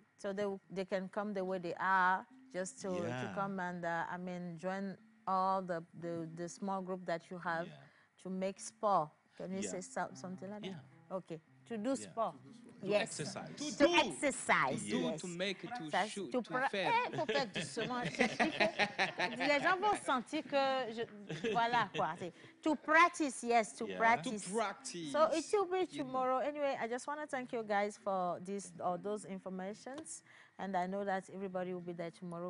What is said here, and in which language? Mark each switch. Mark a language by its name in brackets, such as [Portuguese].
[English] So they can come the way they are, just to come and join all the small group that you have to make sport. Can you say something like that? Okay. To do sport. To exercise. To exercise. To make, to shoot, to faire. [French] Faut faire doucement. Les gens vont sentir que voilà quoi. [English] To practice, yes, to practice. To practice. So it will be tomorrow. Anyway, I just want to thank you guys for those informations, and I know that everybody will be there tomorrow.